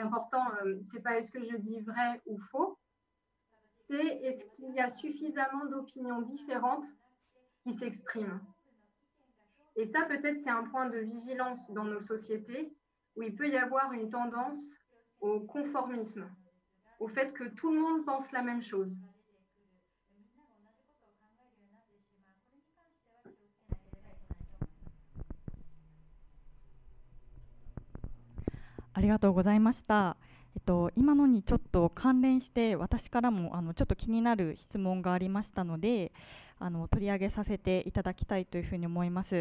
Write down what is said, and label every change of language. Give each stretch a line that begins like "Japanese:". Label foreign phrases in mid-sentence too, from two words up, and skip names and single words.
French: L'important, c'est pas est-ce que je dis vrai ou faux, c'est est-ce qu'il y a suffisamment d'opinions différentes qui s'expriment. Et ça, peut-être, c'est un point de vigilance dans nos sociétés où il peut y avoir une tendance au conformisme, au fait que tout le monde pense la même chose.
Japanese: ありがとうございました。今のにちょっと関連して私からもちょっと気になる質問がありましたので取り上げさせていただきたいというふうに思います。